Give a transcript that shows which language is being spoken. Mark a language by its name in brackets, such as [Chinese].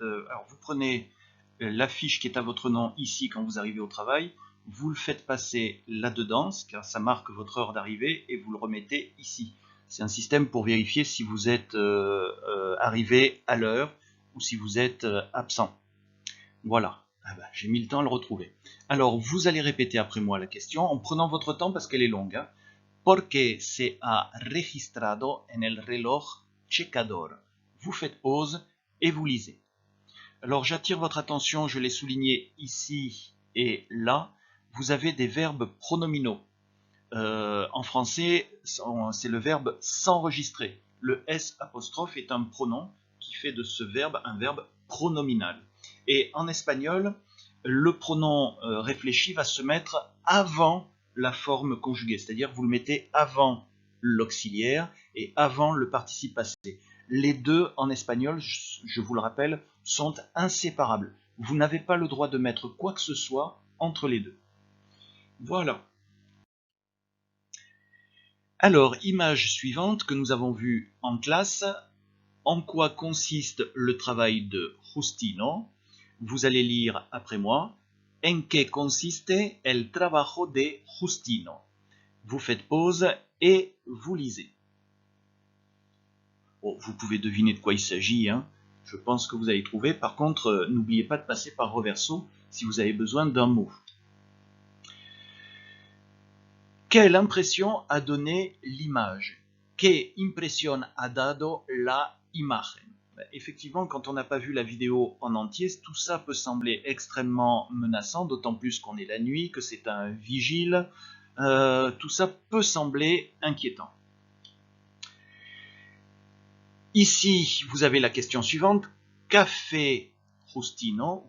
[French] Alors, vous prenez l'affiche qui est à votre nom ici quand vous arrivez au travail, vous le faites passer là-dedans, car ça marque votre heure d'arrivée, et vous le remettez ici. C'est un système pour vérifier si vous êtes arrivé à l'heure ou si vous êtes absent. Voilà. Ah ben, j'ai mis le temps à le retrouver. Alors, vous allez répéter après moi la question en prenant votre temps parce qu'elle est longue. Hein. [Spanish] Porque se ha registrado en el reloj checador. [French] Vous faites pause et vous lisez. Alors j'attire votre attention, je l'ai souligné ici et là, vous avez des verbes pronominaux. En français, c'est le verbe s'enregistrer. Le S apostrophe est un pronom qui fait de ce verbe un verbe pronominal. Et en espagnol, le pronom réfléchi va se mettre avant la forme conjuguée, c'est-à-dire vous le mettez avant l'auxiliaire et avant le participe passé. Les deux en espagnol, je vous le rappelle, sont inséparables. Vous n'avez pas le droit de mettre quoi que ce soit entre les deux. Voilà. Alors, image suivante que nous avons vue en classe. En quoi consiste le travail de Justino? Vous allez lire après moi. [Spanish] En qué consiste el trabajo de Justino? [French] Vous faites pause et vous lisez. Bon, vous pouvez deviner de quoi il s'agit, hein. Je pense que vous allez trouver. Par contre, n'oubliez pas de passer par reverso si vous avez besoin d'un mot. Quelle impression a donné l'image? [Spanish] ¿Qué impresión ha dado la imagen? [French] Effectivement, quand on n'a pas vu la vidéo en entier, tout ça peut sembler extrêmement menaçant, d'autant plus qu'on est la nuit, que c'est un vigile. Tout ça peut sembler inquiétant. Ici, vous avez la question suivante. Qu'a fait Justino?